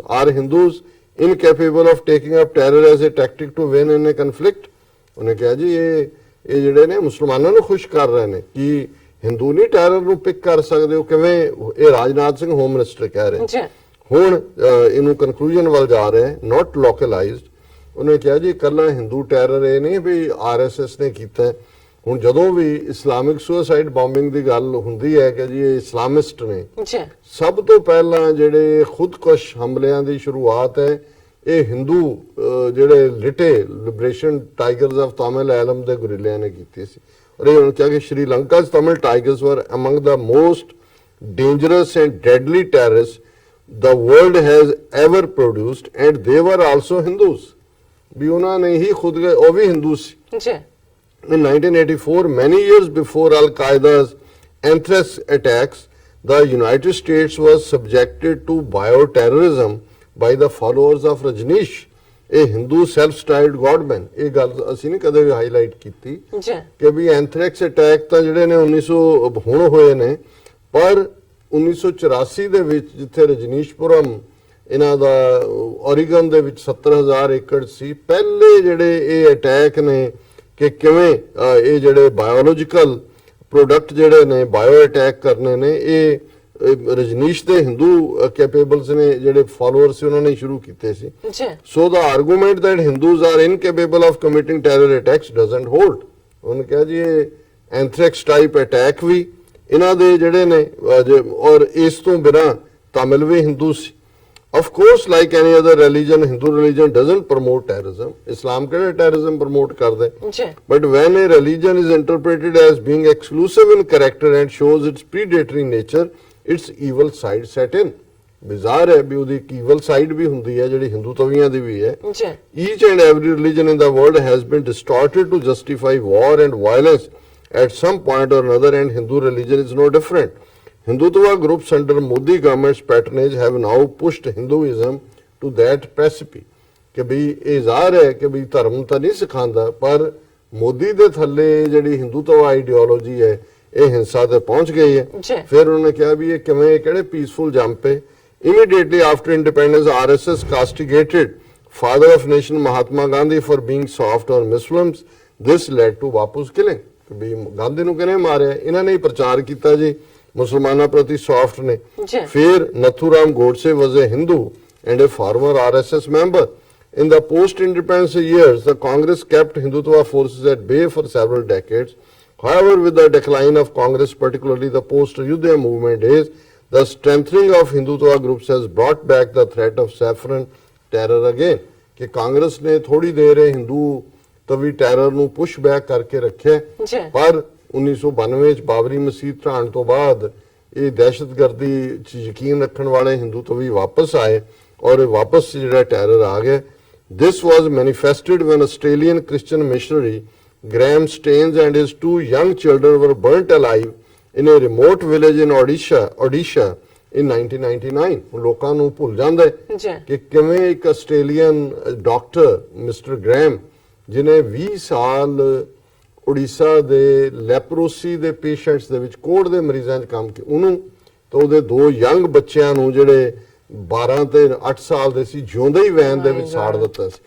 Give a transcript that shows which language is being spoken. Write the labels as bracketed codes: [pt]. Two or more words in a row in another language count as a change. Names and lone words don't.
[en] Are Hindus incapable of taking up terror as a tactic to win in a conflict? [pa] ਉਹਨੇ ਕਿਹਾ ਜੀ ਇਹ ਜਿਹੜੇ ਨੇ ਮੁਸਲਮਾਨਾਂ ਨੂੰ ਖੁਸ਼ ਕਰ ਰਹੇ ਨੇ ਕਿ ਹਿੰਦੂ ਨਹੀਂ ਟੈਰਰ ਨੂੰ ਪਿਕ ਕਰ ਸਕਦੇ ਹੋ, ਕਿਵੇਂ ਇਹ ਰਾਜਨਾਥ ਸਿੰਘ [en] home minister [pa] ਕਹਿ ਰਹੇ। ਹੁਣ ਇਹਨੂੰ ਕਨਕਲੂਜਨ ਵੱਲ ਜਾ ਰਹੇ, [en] not localized. [pa] ਉਹਨੇ ਕਿਹਾ ਜੀ ਇਕੱਲਾ ਹਿੰਦੂ ਟੈਰਰ ਇਹ ਨਹੀਂ ਵੀ ਆਰਐਸਐਸ ਨੇ ਕੀਤਾ। ਹੁਣ ਜਦੋਂ ਵੀ [en] Islamic suicide bombing [pa] ਦੀ ਗੱਲ ਹੁੰਦੀ ਹੈ ਕਿ ਜੀ ਇਹ ਇਸਲਾਮਿਸਟ ਨੇ, ਸਭ ਤੋਂ ਪਹਿਲਾਂ ਜਿਹੜੇ ਖੁਦਕੁਸ਼ ਹਮਲਿਆਂ ਦੀ ਸ਼ੁਰੂਆਤ ਹੈ ਇਹ ਹਿੰਦੂ ਜਿਹੜੇ ਲਿਟੇ ਲਿਬਰੇਸ਼ਨ ਟਾਈਗਰਸ ਆਫ ਤਾਮਿਲ ਐਲਮ ਦੇ ਗੁਰਿਲਿਆਂ ਨੇ ਕੀਤੀ ਸੀ। ਔਰ ਇਹ ਹੁਣ ਕਿਹਾ ਕਿ ਸ਼੍ਰੀਲੰਕਾ ਤਾਮਿਲ ਟਾਈਗਰਸ [en] were among the most dangerous and deadly terrorist the world has ever produced, and they were also Hindus. [pa] ਵੀ ਉਹਨਾਂ ਨੇ ਹੀ ਖੁਦ ਉਹ ਵੀ ਹਿੰਦੂ ਸੀ ਜੀ। [en] In 1984, many years before Al-Qaeda's anthrax attacks, the United States was subjected to bioterrorism by the followers of Rajneesh, a Hindu self-styled godman. [pa] ਇਹ ਗੱਲ ਅਸੀਂ ਨਹੀਂ ਕਦੇ ਵੀ ਹਾਈਲਾਈਟ ਕੀਤੀ ਕਿ ਵੀ [en] anthrax attack [pa] ਤਾਂ ਜਿਹੜੇ ਨੇ 1900 ਹੁਣ ਹੋਏ ਨੇ, ਪਰ 1984 ਦੇ ਵਿੱਚ ਜਿੱਥੇ ਰਜਨੀਸ਼ਪੁਰਮ ਇਹਨਾਂ ਦਾ ਔਰੀਗਨ ਦੇ ਵਿੱਚ 70,000 ਏਕੜ ਸੀ, ਪਹਿਲੇ ਜਿਹੜੇ ਇਹ ਅਟੈਕ ਨੇ ਕਿ ਕਿਵੇਂ ਇਹ ਜਿਹੜੇ [en] biological product [pa] ਜਿਹੜੇ ਨੇ [en] bio attack [pa] ਕਰਨੇ ਨੇ, ਇਹ ਰਜਨੀਸ਼ ਦੇ ਹਿੰਦੂ ਕੈਪੇਬਲਸ ਨੇ ਜਿਹੜੇ ਫਾਲੋਅਰ ਸੀ ਉਹਨਾਂ ਨੇ ਸ਼ੁਰੂ ਕੀਤੇ ਸੀ। [en] so the argument that Hindus are incapable of committing terror attacks doesn't hold. [pa] ਉਹਨੇ ਕਿਹਾ ਜੀ ਇਹ [en] anthrax type attack [pa] ਵੀ ਇਹਨਾਂ ਦੇ ਜਿਹੜੇ ਨੇ, ਔਰ ਇਸ ਤੋਂ ਬਿਨਾਂ ਤਾਮਿਲ ਵੀ ਹਿੰਦੂ ਸੀ। [en] Of course, like any other religion, Hindu religion doesn't promote terrorism. [pa] Islam ਕਿਹੜਾ [en] terrorism promote [pa] ਕਰਦਾ ਹੈ? [en] But when a religion is interpreted as being exclusive in character and shows its predatory nature, its evil side set in. [pa] ਬਿਜ਼ਾਰ ਹੈ ਵੀ ਉਹਦੀ ਇੱਕ [en] evil side [pa] ਵੀ ਹੁੰਦੀ ਹੈ ਜਿਹੜੀ ਹਿੰਦੂ ਤਵੀਆਂ ਦੀ ਵੀ ਹੈ। [en] Each and every religion in the world has been distorted to justify war and violence at some point or another, and Hindu religion is no different. Hindutva groups under Modi government's patronage have now pushed Hinduism to that precipice. [pa] ਕਿ ਵੀ ਇਹ ਜ਼ਾਹਰ ਹੈ ਕਿ ਵੀ ਧਰਮ ਤਾਂ ਨਹੀਂ ਸਿਖਾਉਂਦਾ, ਪਰ ਮੋਦੀ ਦੇ ਥੱਲੇ ਜਿਹੜੀ ਹਿੰਦੂਤਵਾ ਆਈਡੀਓਲੋਜੀ ਹੈ ਇਹ ਹਿੰਸਾ ਤੇ ਪਹੁੰਚ ਗਈ ਹੈ। ਫਿਰ ਉਹਨੇ ਕਿਹਾ ਵੀ ਇਹ ਕਿਵੇਂ ਕਿਹੜੇ [en] peaceful jump [pa] ਹੈ। [en] Immediately after independence, RSS castigated father of nation Mahatma Gandhi for being soft on Muslims. This led to Bapu's killing. [pa] ਕਿ ਵੀ ਗਾਂਧੀ ਨੂੰ ਕਿਹਨੇ ਮਾਰਿਆ? ਇਹਨਾਂ ਨੇ ਹੀ ਪ੍ਰਚਾਰ ਕੀਤਾ ਜੀ ਮੁਸਲਮਾਨਾਂ ਪ੍ਰਤੀ ਸੌਫਟ ਨੇ। [en] ਫਿਰ ਨਥੂਰਾਮ ਗੋਡਸੇ was a Hindu and a former RSS member. In the post-independence years, the Congress kept Hindutva forces at bay for several decades. However, with the decline of Congress, particularly the post-Ayodhya movement days, the strengthening of Hindutva groups has brought back the threat of saffron terror again. [pa] ਕਿ ਕਾਂਗਰਸ ਨੇ ਥੋੜੀ ਦੇਰ ਹਿੰਦੂ ਤਵੀ ਟੈਰਰ ਨੂੰ [en] push back [pa] ਕਰਕੇ ਰੱਖਿਆ, ਪਰ 1992 ਚ ਬਾਬਰੀ ਮਸਜਿਦ ਢਾਣ ਤੋਂ ਬਾਅਦ ਇਹ ਦਹਿਸ਼ਤਗਰਦੀ ਚ ਯਕੀਨ ਰੱਖਣ ਵਾਲੇ ਹਿੰਦੂ ਤਵੀ ਵਾਪਸ ਆਏ ਔਰ ਵਾਪਸ ਜਿਹੜਾ ਟੈਰਰ ਆ ਗਿਆ। [en] This was manifested when Australian Christian missionary Graham Staines and his 2 young children were burnt alive in a remote village in Odisha in 1999. [pa] ਲੋਕਾਂ ਨੂੰ ਭੁੱਲ ਜਾਂਦਾ ਹੈ ਕਿ ਕਿਵੇਂ ਇੱਕ [en] Australian doctor Mister Graham [pa] ਜਿਨੇ 20 ਸਾਲ ਉੜੀਸਾ ਦੇ ਲੈਪਰੋਸੀ ਦੇ ਪੇਸ਼ੈਂਟਸ ਦੇ ਵਿੱਚ ਕੋਹੜ ਦੇ ਮਰੀਜ਼ਾਂ 'ਚ ਕੰਮ ਕੀਤਾ, ਉਹਨੂੰ ਤਾਂ ਉਹਦੇ 2 ਯੰਗ ਬੱਚਿਆਂ ਨੂੰ ਜਿਹੜੇ 12 ਤੇ 8 ਸਾਲ ਦੇ ਸੀ ਜਿਉਂਦੇ ਹੀ ਵੈਨ ਦੇ ਵਿੱਚ ਸਾੜ ਦਿੱਤਾ ਸੀ।